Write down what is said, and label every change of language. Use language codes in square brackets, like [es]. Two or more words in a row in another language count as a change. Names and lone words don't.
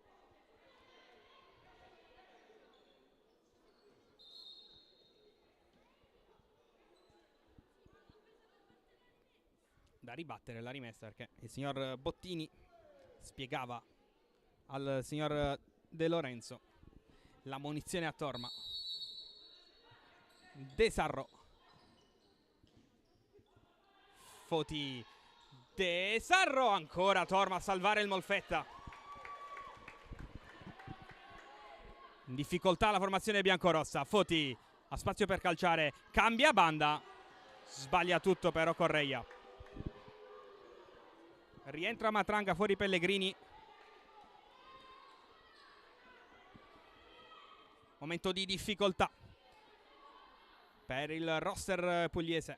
[it] Da ribattere la rimessa perché il signor Bottini spiegava al signor De Lorenzo la munizione a Torma. De Sarro. Foti. De Sarro, ancora Torma a salvare il Molfetta. In difficoltà la formazione biancorossa. Foti ha spazio per calciare, cambia banda, sbaglia tutto però Correia. Rientra Matranga, fuori Pellegrini. Momento di difficoltà per il roster pugliese.